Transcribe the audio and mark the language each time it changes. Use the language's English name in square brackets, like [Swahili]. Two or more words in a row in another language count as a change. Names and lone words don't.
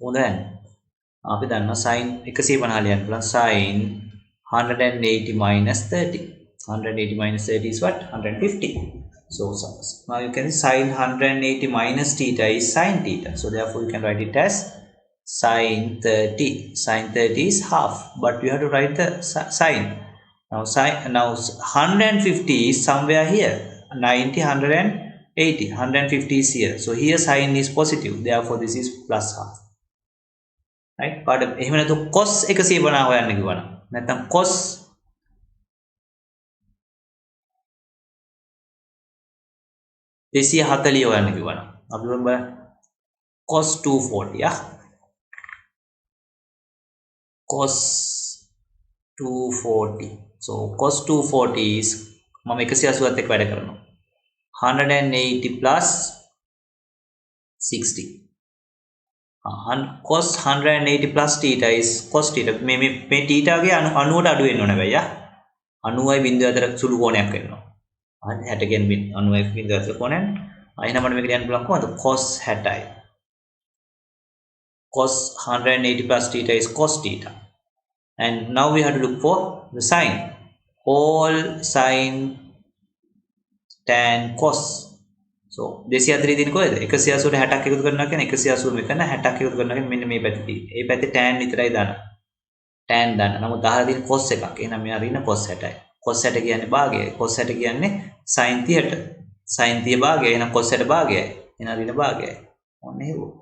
[Sinhala] then අපි දන්නවා sin 150 ලියන්න පුළුවන් sin 180 minus 30. [English] 180 minus 30 is what? 150. So now you can sin 180 minus theta is sin theta. So therefore you can write it as sin 30. Sin 30 is half, but you have to write the sign. Now 150 is somewhere here. 90, 180, 150 is here. So here sign is positive. Therefore this is plus half. Right? But [Sinhala] එහෙම නැතු cos 150 හොයන්න කිව්වනම් නැත්නම් cos 240 හොයන්න කිව්වනම් අපි බලමු cos 240 [English] yeah cos 240 so cos 240 is [Sinhala] මම 180ත් එක්ක වැඩ කරනවා 180 plus 60 [English] cos 180 plus theta is cos theta [Sinhala] මේ theta ගේ 90ට අඩු වෙන්න ඕනේ බෑ 90යි බිංදුව අතර සුළු කෝණයක් වෙනවා හරි 60 ගෙන් 90යි බිංදුව අතර කෝණයක් එහෙනම් මට මේක ලියන්න පුළුවන් කොහොමද cos 60යි [English] cos 180 plus theta is cos theta and now we have to look for the sign all sin tan cos so 240 [Sinhala] දින කොහෙද 180ට 60ක් එකතු කරනවා කියන්නේ 180 මෙතන 60ක් එකතු කරනවා කියන්නේ මෙන්න මේ පැත්තේ. මේ පැත්තේ tan විතරයි දාන්න. tan දාන්න. නමුත් 10 දින cos එකක්. එහෙනම් මෙයා රින cos 60යි. cos 60 කියන්නේ භාගයයි. cos 60 කියන්නේ sin 30ට. sin 30 භාගයයි. එහෙනම් cos 60 භාගයයි. එහෙනම් රින භාගයයි. ඔන්න එහෙම.